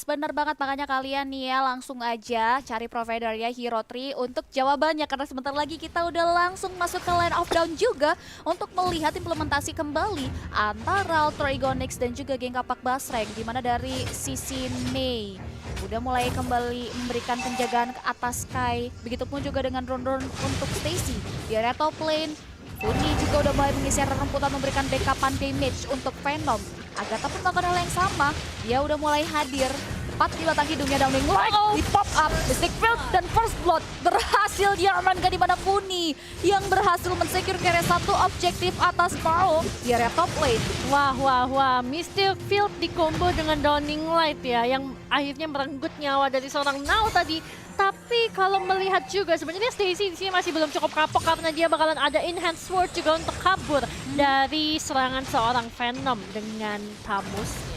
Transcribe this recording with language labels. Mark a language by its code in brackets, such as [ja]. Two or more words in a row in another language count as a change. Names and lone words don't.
[id] Bener banget, makanya kalian nih ya langsung aja cari provider ya Hero Tree untuk jawabannya karena sebentar lagi kita udah langsung masuk ke Line of Down juga untuk melihat implementasi kembali antara Alter Ego Nyx dan juga geng Kapak Basreng, di mana dari sisi Mei udah mulai kembali memberikan penjagaan ke atas Sky. Begitupun juga dengan Run untuk Stacy. Di area [en] top lane, [id] Funi juga udah mulai mengisi rerumputan memberikan backupan damage untuk Venom. Agatha pun melakukan hal yang sama. Dia udah mulai hadir tepat di batang hidungnya Downing Light, di [en] pop up, [id] Mystic Field dan [en] First Blood [id] berhasil diamankan di mana Funi yang berhasil mensecure area satu objektif atas Mao di area [en] top lane. [id] Wah, Mystic Field dikombo dengan Downing Light ya, yang akhirnya merenggut nyawa dari seorang Nao tadi. Tapi kalau melihat juga sebenarnya Stacy di sini masih belum cukup kapok karena dia bakalan ada Enhanced Sword juga untuk kabur dari serangan seorang Venom dengan Tamusnya.